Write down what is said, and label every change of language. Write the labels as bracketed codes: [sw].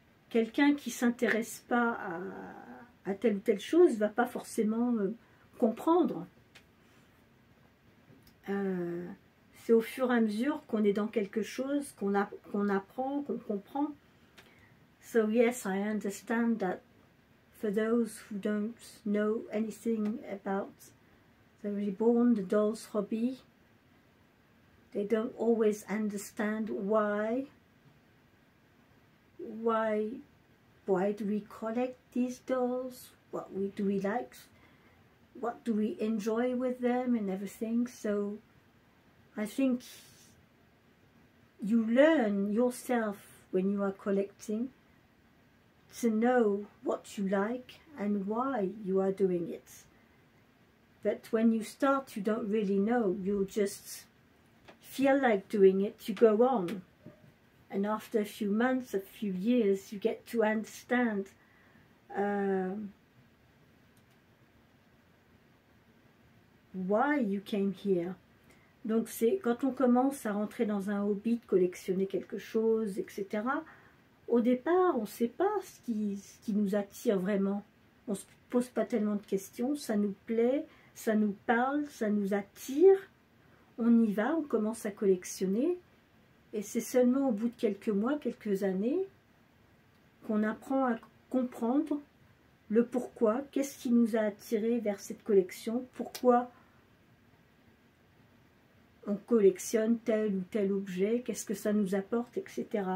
[fr] Quelqu'un qui ne s'intéresse pas à telle ou telle chose ne va pas forcément comprendre. C'est au fur et à mesure qu'on est dans quelque chose, qu'on apprend, qu'on comprend. [en] So yes, I understand that for those who don't know anything about the Reborn, the Dolls hobby, they don't always understand why do we collect these dolls, do we like, what do we enjoy with them and everything. So I think you learn yourself when you are collecting to know what you like and why you are doing it. But when you start, you don't really know, you just feel like doing it, you go on. And after a few months, a few years, you get to understand why you came here. [fr] Donc c'est quand on commence à rentrer dans un hobby, de collectionner quelque chose, etc. Au départ, on ne sait pas ce qui nous attire vraiment. On ne se pose pas tellement de questions, ça nous plaît, ça nous parle, ça nous attire. On y va, on commence à collectionner. Et c'est seulement au bout de quelques mois, quelques années, qu'on apprend à comprendre le pourquoi, qu'est-ce qui nous a attirés vers cette collection, pourquoi on collectionne tel ou tel objet, qu'est-ce que ça nous apporte, etc.